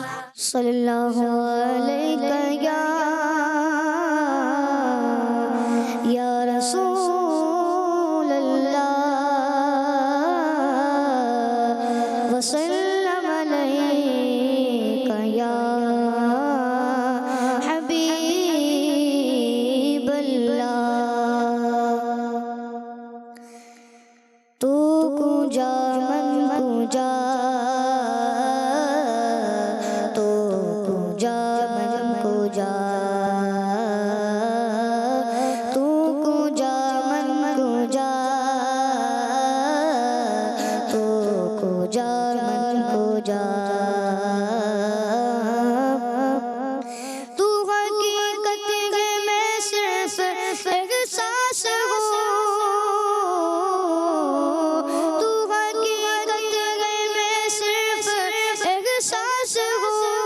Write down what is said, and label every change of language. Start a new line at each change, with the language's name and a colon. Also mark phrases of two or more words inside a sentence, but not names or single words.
Arabic: صلی اللہ علیہ یا رسول اللہ وسلم علیک یا حبیب اللہ.
Persian: تو کجا من کجا، تو کجا من کجا، تو کجا من کجا، تو کجا من کجا.
Urdu: تو حقیقت ہے میں صرف احساس ہوں، تو حقیقت ہے میں صرف احساس ہوں.